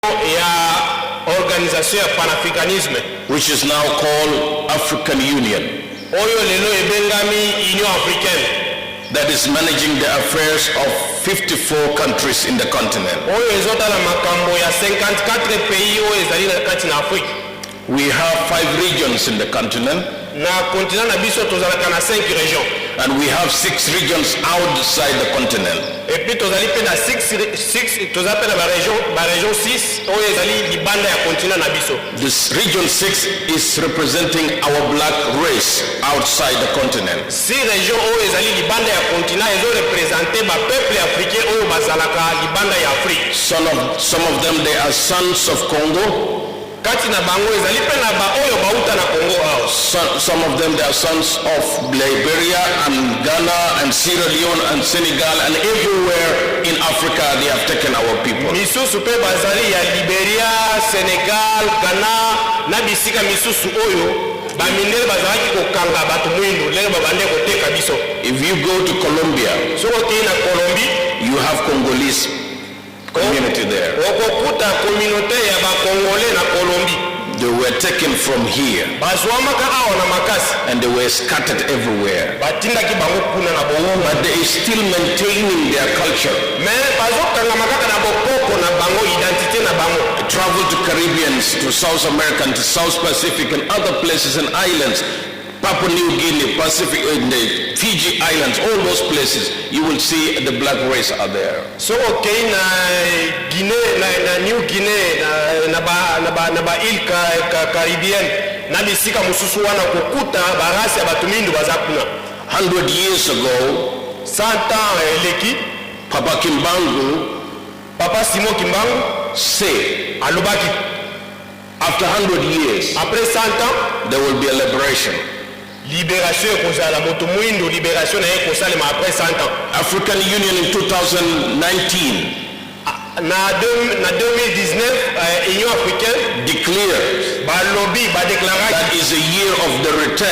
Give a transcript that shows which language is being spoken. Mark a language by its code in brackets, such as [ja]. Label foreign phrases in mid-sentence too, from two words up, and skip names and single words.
[ln] ya organisation ya panafricanisme, [en] which is now called African Union, [ln] oyo lelo ebengami [fr] Union africaine, [en] that is managing the affairs of 54 countries in the continent. [ln] Oyo ezotala makambo ya 54 pays oyo ezali na kati na Afrique. [en] We have 5 regions in the continent. [ln] Na continent na biso tozalaka na 5 régions. [en] And we have 6 regions outside the continent. [fr] Et puis [ln] tozali pe na 6 tozapela ba région 6 oyo ezali libanda ya continent na biso. [en] This region 6 is representing our black race outside the continent. [ln] Si région oyo ezali libanda ya continent ezo représenter ba [fr] peuple africain [ln] oyo bazalaka libanda ya Afrique. [en] Some of them they are sons of Congo. [ln] Kati na bango ezali pe na ba oyo bauta na Congo ao. [en] Some of them they are sons of Liberia and Ghana and Sierra Leone and Senegal, and everywhere in Africa they have taken our people. [ln] Misusu pe bazali ya Liberia, Senegal, Ghana na bisika misusu oyo ba mindele bazali kokanga batu mwindu lelo babande koteka biso. [en] If you go to Colombia, [ln] so na Colombie, [en] you have Congolese community there. [ln] Okokuta communauté ya ba Congolais na Colombie. [en] They were taken from here. [ln] Bazwamaka awa na makasi. [en] And they were scattered everywhere. [ln] Batindaki bango kuna na bongo. [en] But they are still maintaining their culture. [ln] Mais bazokanga makaka na bokoko na bango identité na bango. [en] Travel to Caribbeans, to South America, to South Pacific and other places and islands. Papua New Guinea, Pacific, the Fiji Islands, all those places, you will see the black race are there. So okay, [ln] na Guinea, na New Guinea, na ba île Caribbean, na bisika mususu wana kukuta barasi ya batumindu bazakuna. [en] 100 years ago, [ln] 100 ans leki, Papa Kimbangu, Papa Simon Kimbangu, [en] say, [ln] alobaki, [en] after 100 years, [fr] après 100 ans, [en] there will be a liberation. [ln] Libération kozala moto mwindo libération na ekosalema après 100 ans. [en] African Union in 2019 [ln] na 2019 [fr] Union africaine [en] declared [ln] balobi ba déclaration [en] that is a year of the return.